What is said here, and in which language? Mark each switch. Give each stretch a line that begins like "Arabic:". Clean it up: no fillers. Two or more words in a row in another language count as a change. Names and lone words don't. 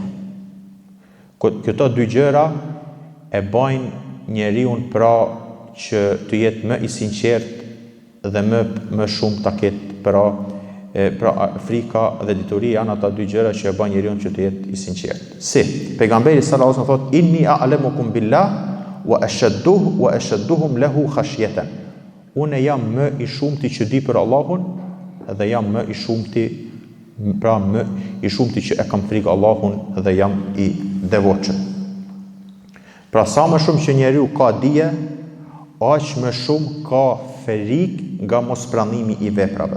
Albanian: Këto dy gjëra e bajnë njeriun pra që të jetë më i sinqert dhe më shumë ta ketë pra frika dhe dituria janë ata dy gjëra që e bajnë njeriun që të jetë i sinqert. Si pejgamberi
Arabic: صلى الله عليه وسلم thotë إني أعلمكم بالله وأشدكم له خشية.
Albanian: Unë jam më i shumti që di për Allahun dhe jam më i shumti që e kam frikë Allahun dhe jam i devotshëm. Pra sa më shumë që njeriu ka dije, aq më shumë ka frikë nga mospranimi i veprave.